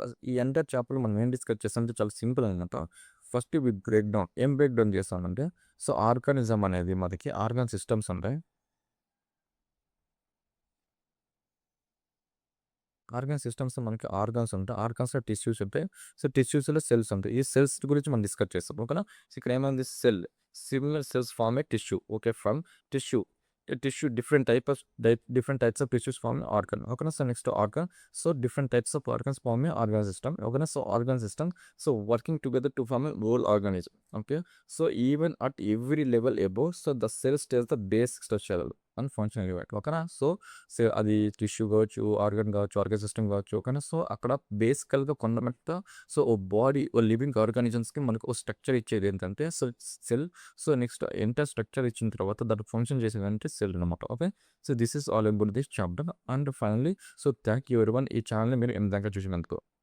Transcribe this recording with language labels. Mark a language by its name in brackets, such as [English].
[Telugu] ఈ ఎంటర్ చాప్టర్లో మనం ఏం డిస్కస్ చేస్తామంటే చాలా సింపుల్ అనమాట. ఫస్ట్ ఇవి ఏం బ్రేక్ డౌన్ చేస్తామంటే సో ఆర్గానిజం అనేది మనకి ఆర్గాన్ సిస్టమ్స్ ఉంటాయి, ఆర్గాన్ సిస్టమ్స్ మనకి ఆర్గాన్స్ ఉంటాయి, ఆర్గాన్స్లో టిష్యూస్ ఉంటాయి, సో టిష్యూస్లో సెల్స్ ఉంటాయి. ఈ సెల్స్ గురించి మనం డిస్కస్ చేస్తాం ఓకేనా. సో ఇక్కడ ఏమైంది cell [English] similar cells form a tissue [Telugu] okay from tissue [English] tissue, different types of tissues form an organ. Okay, so next organ, so different types of organs form a organ system. Okay, so organ system, so working together to form a whole organism. Okay, so even at every level above, so the cell stays the basic structure and functional unit. [Telugu] ఓకేనా, so అది tissue కావచ్చు, organ కావచ్చు, organ system కావచ్చు. ఓకేనా, so అక్కడ బేసికల్గా కొండమెట్ట, so ఓ body, ఓ living ఆర్గానిజమ్స్కి మనకు ఓ structure ఇచ్చేది ఏంటంటే so cell. So next enter structure ఇచ్చిన తర్వాత దాన్ని ఫంక్షన్ చేసేది అంటే సెల్ అనమాట. Okay, so this is all about this chapter. And finally, so [English] thank you everyone, [Telugu] ఈ ఛానల్ని మీరు ఎంత దాకా చూసినందుకు.